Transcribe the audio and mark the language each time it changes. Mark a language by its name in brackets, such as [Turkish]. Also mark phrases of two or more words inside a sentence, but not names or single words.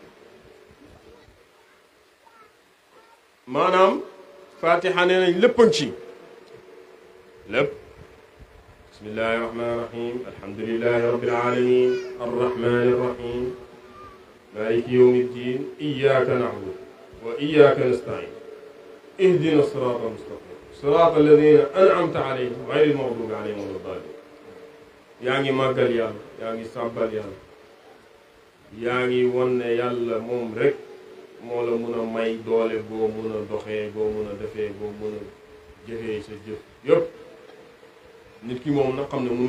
[Wolof] maanaam Fatiha nee nañ léppan ci lépp [Arabic] بسم الله الرحمن الرحيم الحمد لله رب العالمين الرحمن الرحيم مالك يوم الدين إياك نعبد وإياك نستعين اهدنا الصراط المستقيم صراط الذين أنعمت عليهم غير المغضوب عليهم ولا الضالين [Wolof] yaa ngi màggal yàlla yaa ngi sàbbal yàlla yaa ngi won ne yàlla moom rek moo la mun a may doole boo mun a doxee boo mun a defee boo mun a jëfee sa jëf yëpp nit ki moom na xam ne mënul